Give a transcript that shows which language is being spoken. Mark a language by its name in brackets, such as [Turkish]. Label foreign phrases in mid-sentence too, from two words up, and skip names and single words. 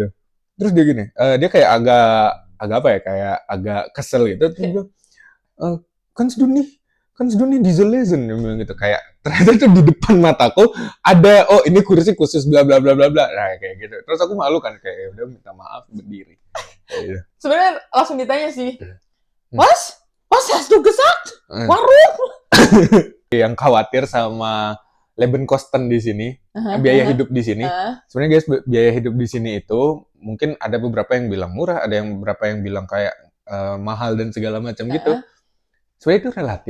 [Indonesian] Terus dia gini, dia kayak agak apa ya, kayak agak kesel gitu. Terus dia bilang, kan seduni diesel legend, dia bilang gitu. Kayak ternyata tuh di depan mataku ada, ini kursi khusus bla bla bla bla bla. Nah, kayak gitu. Terus aku malu kan, kayak ya udah minta maaf berdiri. Kayak gitu. Sebenarnya langsung ditanya sih, [German] Was hast du gesagt? [Indonesian] Warung? Yang khawatir sama Lebenkosten di sini, biaya hidup di sini. Sebenarnya guys, biaya hidup di sini itu mungkin ada beberapa yang bilang murah, ada yang beberapa yang bilang kayak mahal dan segala macam gitu. Sebenarnya itu relatif.